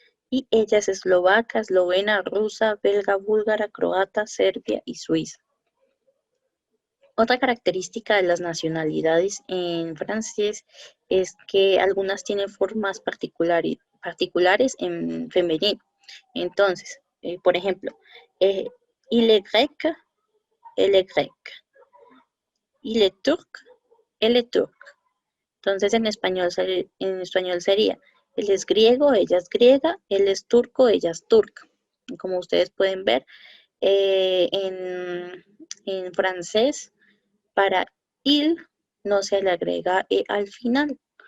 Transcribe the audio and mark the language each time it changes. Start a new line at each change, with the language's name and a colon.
Spanish: Y ella es eslovaca, eslovena, rusa, belga, búlgara, croata, serbia y suiza. Otra característica de las nacionalidades en francés es que algunas tienen formas particulares en femenino. Entonces, por ejemplo, eh,
French: il est grec, elle est grecque. Il est turc, elle est turque.
Spanish: Entonces, en español sería, él es griego, ella es griega, él es turco, ella es turca. Como ustedes pueden ver, eh, en, en francés, para il no se le agrega e al final.